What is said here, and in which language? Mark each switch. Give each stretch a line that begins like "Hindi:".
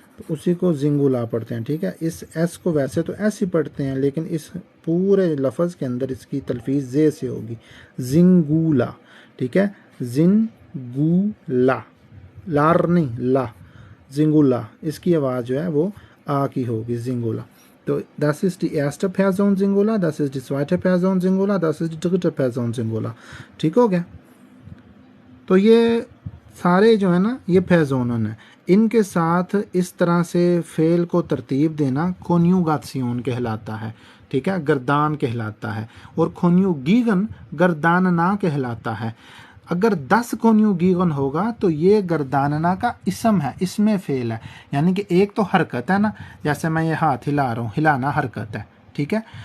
Hindi: तो उसी को जिंगुला पढ़ते हैं, ठीक है। इस एस को वैसे तो एस ही पढ़ते हैं, लेकिन इस पूरे लफ्ज़ के अंदर इसकी तलफीज़ जे से होगी, जिंगुला, ठीक है। जिंगुला, लार नहीं, ला, जिंगुला, इसकी आवाज़ जो है वो आ की होगी, जिंगुला।
German: तो das ist die erste Person Singular, das ist die zweite Person Singular, das ist die dritte Person Singular,
Hindi: ठीक हो गया। तो ये सारे जो है ना ये फेजोनन है, इनके साथ इस तरह से फेल को तरतीब देना कोन्यूगासियोन कहलाता है, ठीक है, गर्दान कहलाता है। और कोन्यूगीगन गर्दानना कहलाता है। अगर 10 कोन्यूगीगन होगा तो ये गर्दानना का इसम है, इसमें फेल है, यानी कि एक तो हरकत है ना, जैसे मैं ये हाथ हिला रहा हूँ, हिलाना हरकत है, ठीक है।